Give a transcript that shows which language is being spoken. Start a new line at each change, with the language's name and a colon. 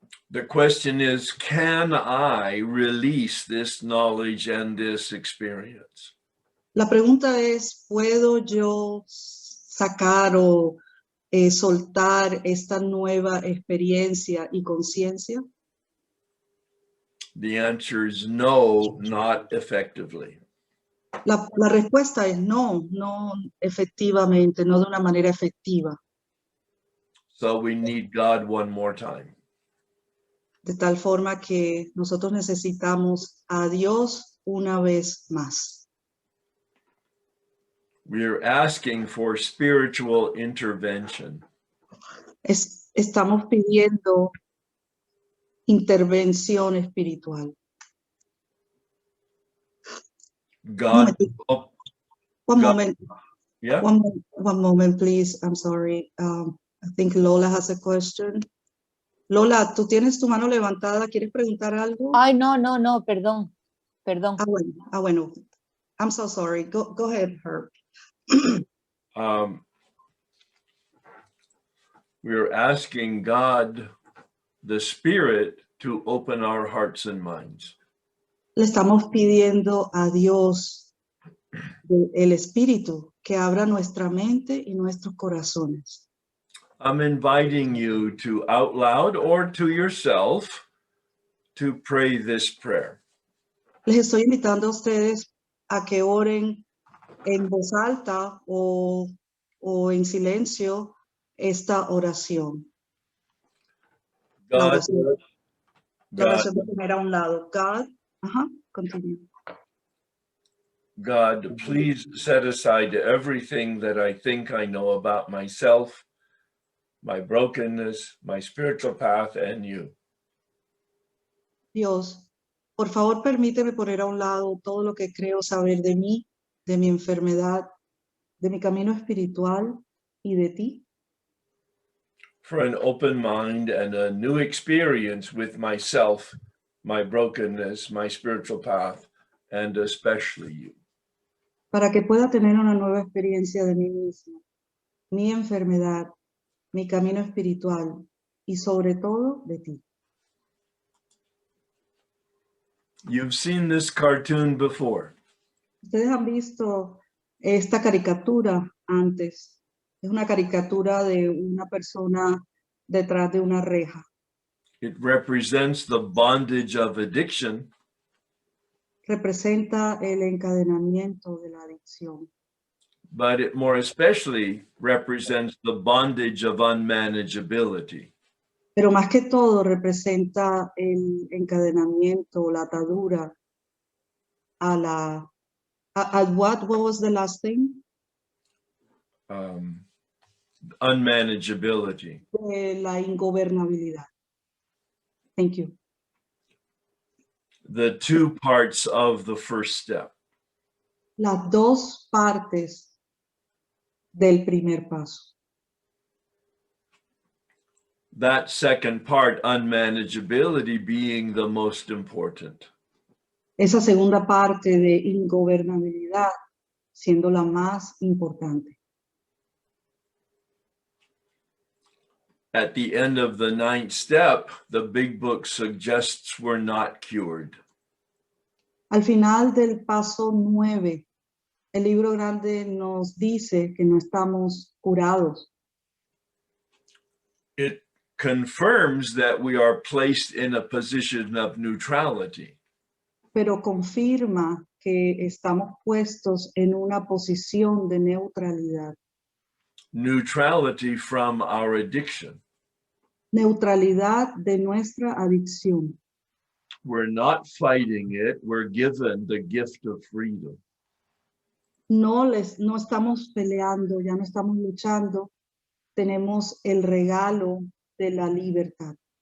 English: The question is, can I release this knowledge and this experience?
Spanish: La pregunta es, ¿puedo yo sacar o soltar esta nueva experiencia y conciencia?
English: The answer is no, not effectively.
Spanish: La respuesta es no, no efectivamente, no de una manera efectiva.
English: So we need God one more time.
Spanish: De tal forma que nosotros necesitamos a Dios una vez más.
English: We're asking for spiritual intervention.
Spanish: Estamos pidiendo intervención espiritual.
English: God, oh, One God- moment. yeah, One moment, please. I'm sorry. I think Lola has a question.
Spanish: Lola, tú tienes tu mano levantada. ¿Quieres preguntar algo? Ay, no, perdón.
English: Bueno. I'm so sorry. Go ahead, Herb. we're asking God, the Spirit, to open our hearts and minds.
Spanish: Le estamos pidiendo a Dios, el Espíritu, que abra nuestra mente y nuestros corazones.
English: I'm inviting you to out loud or to yourself to pray this prayer.
Spanish: Les estoy invitando a ustedes a que oren en voz alta o en silencio esta oración. La
English: God,
Spanish: oración, la
English: God,
Spanish: oración de poner a un lado.
English: God, continue. God, please set aside everything that I think I know about myself, my brokenness, my spiritual path, and you.
Spanish: Dios, por favor, permíteme poner a un lado todo lo que creo saber de mí, de mi enfermedad, de mi camino espiritual y de ti.
English: For an open mind and a new experience with myself, my brokenness, my spiritual path, and especially you.
Spanish: para que pueda tener una nueva experiencia de mí mismo, mi enfermedad, mi camino espiritual y sobre todo de ti.
English: You've seen this cartoon before.
Spanish: Ustedes han visto esta caricatura antes. Es una caricatura de una persona detrás de una reja.
English: It represents the bondage of addiction,
Spanish: Representa el encadenamiento de la adicción,
English: but it more especially represents the bondage of unmanageability.
Spanish: pero más que todo representa el encadenamiento, la atadura a la...
English: what was the last thing? Unmanageability.
Spanish: De la ingobernabilidad.
English: Thank you. The two parts of the first step.
Spanish: Las dos partes del primer paso.
English: That second part, unmanageability, being the most important.
Spanish: Esa segunda parte de ingobernabilidad siendo la más importante.
English: At the end of the 9th step, the big book suggests we're not cured.
Spanish: Al final del paso 9, el libro grande nos dice que no estamos curados.
English: It confirms that we are placed in a position of neutrality.
Spanish: Pero confirma que estamos puestos en una posición de neutralidad.
English: Neutrality from our addiction.
Spanish: Neutralidad de nuestra adicción.
English: We're not fighting it. We're given the gift of freedom.
Spanish: No estamos peleando, ya no estamos luchando. Tenemos el regalo de la libertad.